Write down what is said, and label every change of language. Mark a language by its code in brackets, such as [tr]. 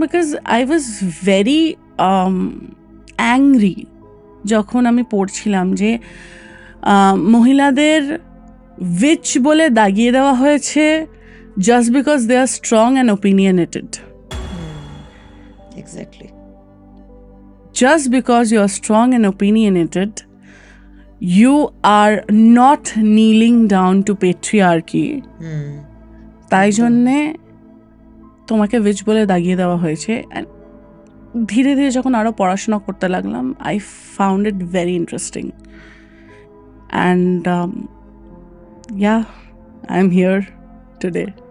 [en] because I was very angry [bn] যখন আমি পড়ছিলাম যে মহিলাদের উইচ বলে দাগিয়ে দেওয়া হয়েছে [en] Just because they are strong and opinionated. Exactly. Just because you are strong and opinionated, you are not kneeling down to patriarchy. [bn] তাই জন্যে তোমাকে উইচ বলে দাগিয়ে দেওয়া হয়েছে। ধীরে ধীরে যখন আরও পড়াশোনা করতে লাগলাম, [en] I found it very interesting and I am here today.